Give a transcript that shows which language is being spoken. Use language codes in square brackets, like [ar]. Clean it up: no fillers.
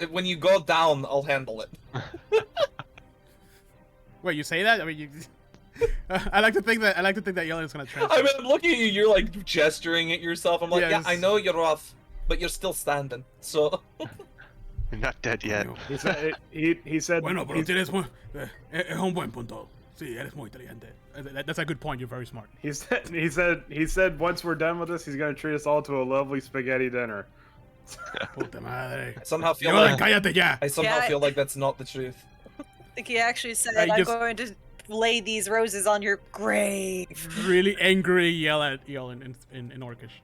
[en] When you go down, I'll handle it. Wait, you say that? I mean, you. I like to think that Yellen is gonna translate. I mean, I'm looking at you. You're like gesturing at yourself. I'm like, yeah, Yes. I know you're off, but you're still standing. So You're not dead yet. He said. He said. [es] Bueno, pero tienes es un buen punto. Sí, eres muy inteligente. [en] That's a good point. You're very smart. He said. Once we're done with this, he's gonna treat us all to a lovely spaghetti dinner. [es] Puta madre. [en] I somehow feel Yellen, like [es] cállate ya. [en] I somehow Yeah. feel like that's not the truth. I think he actually said, I "I'm just- going to lay these roses on your grave." Really angry yell at Yellen in Orcish.